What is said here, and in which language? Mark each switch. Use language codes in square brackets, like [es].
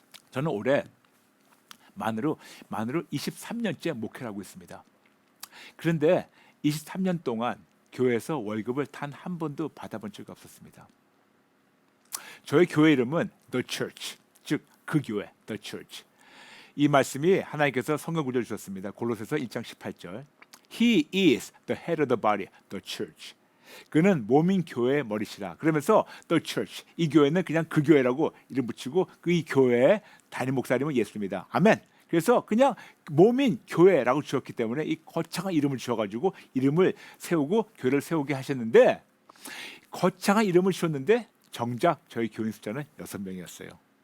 [ko] 저는 올해 만으로 23년째 목회를 하고 있습니다. 그런데 23년 동안 교회에서 월급을 단 한 번도 받아본 적이 없었습니다. 저희 교회 이름은 The Church, 즉 그 교회, The Church. 이 말씀이 하나님께서 성경 구절을 주셨습니다. 골로새서 1장 18절. [en] He is the head of the body, the church. [ko] 그는 몸인 교회의 머리시라. 그러면서 the church, 이 교회는 그냥 그 교회라고 이름 붙이고 그 이 교회의 담임 목사님은 예수입니다. 아멘. 그래서 그냥 몸인 교회라고 지었기 때문에 이 거창한 이름을 지어가지고 이름을 세우고 교회를 세우게 하셨는데 거창한 이름을 지었는데 정작 저희 교인 숫자는 6명이었어요.